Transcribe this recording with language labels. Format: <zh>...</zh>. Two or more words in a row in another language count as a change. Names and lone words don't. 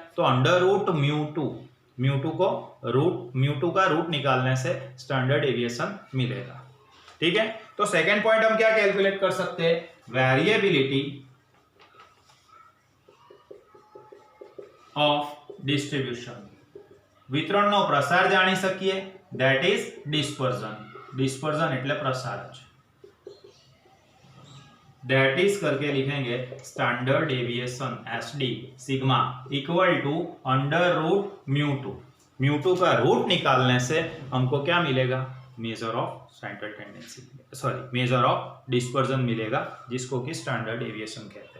<hi>तो</hi> <en>under root</en> <hi>म्यू टू का रूट निकालने से</hi> <en>standard deviation</en> <hi>मिलेगा। ठीक है, तो</hi> <en>second point</en> <hi>हम क्या कैलकुलेट कर सकते हैं?</hi> <en>variability of distribution,</en> <gu>वितरणનો પ્રસાર જાણી શકીએ,</gu> <en>that is dispersion</en> <gu>એટલે પ્રસાર જ,</gu> <en>that is</en> <hi>करके लिखेंगे</hi> <en>standard deviation</en> <hi>SD सिग्मा</hi> <en>equal to under root</en> <hi>म्यू टू का रूट निकालने से हमको क्या मिलेगा?</hi> <en>measure of central tendency, measure of dispersion</en> <hi>मिलेगा, जिसको कि</hi> <en>standard deviation</en> <hi>कहते हैं।</hi>